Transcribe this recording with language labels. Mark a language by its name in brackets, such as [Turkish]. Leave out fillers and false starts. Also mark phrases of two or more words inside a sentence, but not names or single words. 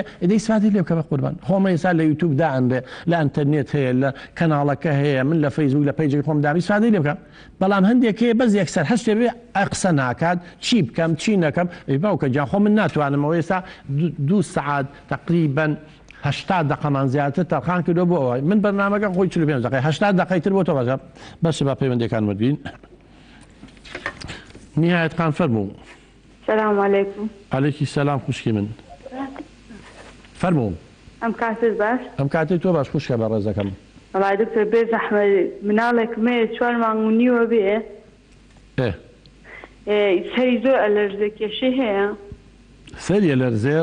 [Central Kurdish] ئەدەی استفادەی لێ بکە بە قوربان خۆمە ئێستا لە یوتیوب دائەنرێ لە ئینتەرنێت هەیە لە کەناڵەکە هەیە من لە فەیسبوک لە پەیجێکی خۆم داوی استفادەی لێ بکەم بەڵام هەندێک هەیە بەس یەکسەر هەشتێ بێ قسە ناکات چی بکەم چی نەکەم باوکە جان خۆ من ناتوانمەوە ئێستا 2 ساعات تقریبا 80 دقەمان زیاتر تەرخان کردو بۆ ئەوەی من بەرنامەکە خۆی 45 دقەی 80 دقەی تر بۆ تۆ بەشە بەس با پەیوەندیەکان وەرگین نهایەتخان فەرموو [Arabic] السلام عليكم. عليكي السلام [Central Kurdish] خوشکی من فەرموو ئەم کاتت باش ئەم کاتی تۆ باش خوشکە بە ڕێزەکەم وڵای دکتۆر بێ زەحمەت مناڵێک مێ 4 مانگ و نیوە بێ سەری زۆر ئەلەرزە کێشەی هەیە سەری ئەلەرزێ